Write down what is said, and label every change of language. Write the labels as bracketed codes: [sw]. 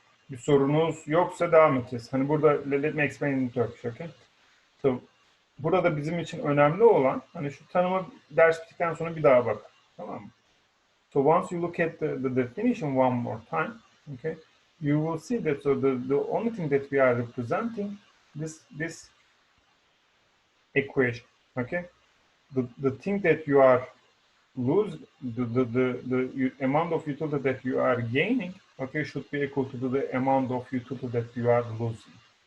[tr] Bir sorunuz yoksa devam edeceğiz. Hani burada [en] let me explain in Turkish, okay? [tr] So, burada bizim için önemli olan hani şu tanıma ders bittikten sonra bir daha bak. Tamam mı? [en] So once you look at the definition one more time, okay, you will see that so the only thing that we are representing this equation, okay? The thing that you are lose the amount of utility that you are gaining, okay, should be equal to the amount of utility that you are losing.